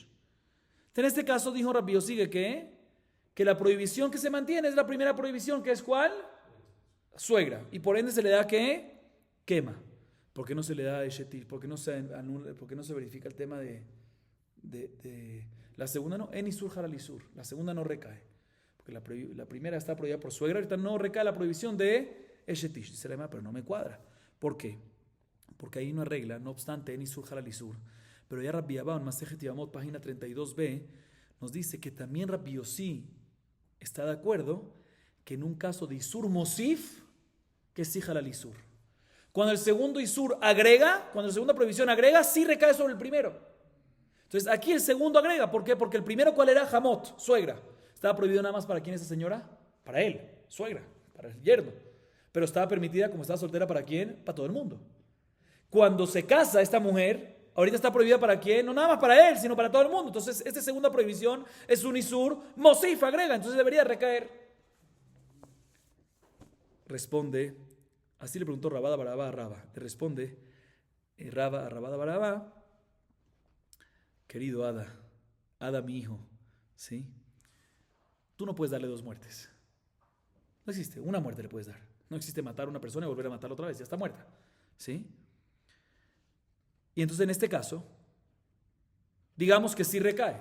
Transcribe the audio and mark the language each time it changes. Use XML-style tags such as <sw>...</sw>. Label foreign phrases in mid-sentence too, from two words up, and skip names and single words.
<es>En este caso dijo Rabbi Yossi que la prohibición que se mantiene es la primera prohibición, que es ¿cuál? Suegra. Y por ende se le da ¿qué? Quema. ¿Por qué no se le da Eshetish? ¿Por qué no se anula? ¿Por qué no se verifica el tema de la segunda?</es> <he>No, אין איסור חל על איסור.</he> <es>La segunda no recae. Porque la primera está prohibida por suegra, ahorita no recae la prohibición de Eshetish. Dice la Gemara, pero no me cuadra. ¿Por qué? Porque hay una regla, no obstante,</es> <he>אין איסור חל על איסור.</he> <es>Pero ya Rabbi Abba, en Masejet Yevamot, página 32b, nos dice que también Rabbi Yossi está de acuerdo que en un caso de</es> <he>איסור מוסיף,</he> <es>que es</es> <he>חל על איסור.</he> <es>Cuando el segundo isur agrega, cuando la segunda prohibición agrega, sí recae sobre el primero. Entonces aquí el segundo agrega, ¿por qué? Porque el primero, ¿cuál era? Hamot, suegra. Estaba prohibido nada más para quién esa señora, para él, suegra, para el yerno. Pero estaba permitida, como estaba soltera, ¿para quién? Para todo el mundo. Cuando se casa esta mujer, ahorita está prohibida ¿para quién? No nada más para él, sino para todo el mundo. Entonces esta segunda prohibición es un</es> <he>איסור מוסיף,</he> <es>agrega, entonces debería recaer. Responde, así le preguntó Rabada Barabá a Rabba. Le responde Rabba a Rabada Barabá: querido Ada mi hijo, ¿sí? Tú no puedes darle dos muertes. No existe, una muerte le puedes dar. No existe matar a una persona y volver a matarla otra vez, ya está muerta, ¿sí? Y entonces en este caso, digamos que sí recae.</es>